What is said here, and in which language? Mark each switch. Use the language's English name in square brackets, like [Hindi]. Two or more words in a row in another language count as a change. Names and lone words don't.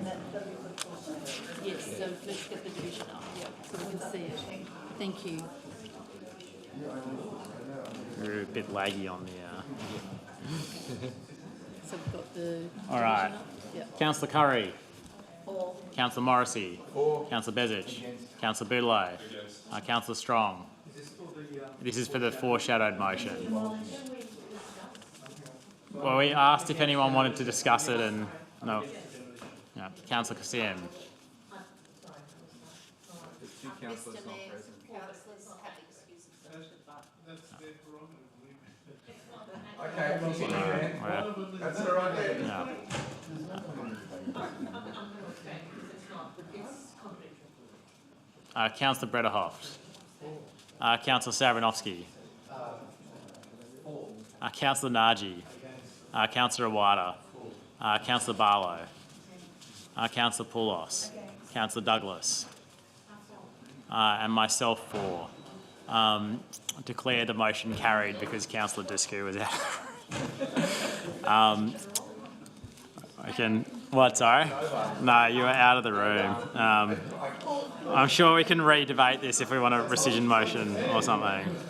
[English] Yes, so let's get the division up, so we can see it. Thank you. We're a bit laggy on the... So we've got the All right. division up? Yep. Councillor Curry. For. Councillor Morrissey. For. Councillor Bezic. Councillor Boudelot. Councillor Strong. This is for the foreshadowed motion. Well, we asked if anyone wanted to discuss it and no. Yeah, Councillor Kasim. Okay, that's all right there. Yeah. Councillor Brederhoft. Councillor Savranovsky. Councillor Naji. Councillor Awada. Councillor Barlow. Councillor Poulos. Councillor Douglas. And myself 4. Declare the motion carried because Councillor Discu was out. I can. What? Sorry. No, you were out of the room. I'm sure we can re-debate this if we want a rescission motion or something.